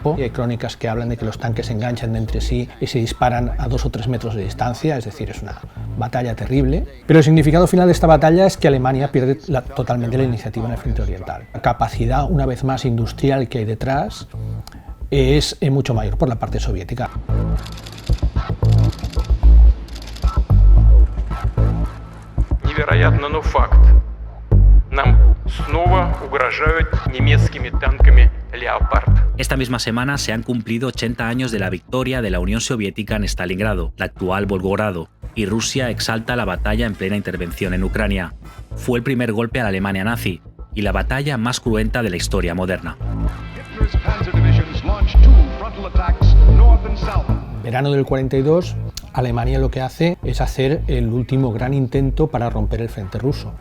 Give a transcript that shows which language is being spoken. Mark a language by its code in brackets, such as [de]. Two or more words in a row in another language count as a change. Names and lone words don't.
[es] Y hay crónicas que hablan de que los tanques se enganchan entre sí y se disparan a 2 o 3 metros de distancia, es decir, es una batalla terrible. Pero el significado final de esta batalla es que Alemania pierde totalmente la iniciativa en el frente oriental. La capacidad, una vez más, industrial que hay detrás es mucho mayor por la parte soviética. [ru] Невероятно, но факт. Нам снова угрожают немецкими танками Leopard. [es] Esta misma semana se han cumplido 80 años de la victoria de la Unión Soviética en Stalingrado, la actual Volgogrado, y Rusia exalta la batalla en plena intervención en Ucrania. Fue el primer golpe a la Alemania nazi y la batalla más cruenta de la historia moderna. Verano del 42, Alemania lo que hace es hacer el último gran intento para romper el frente ruso.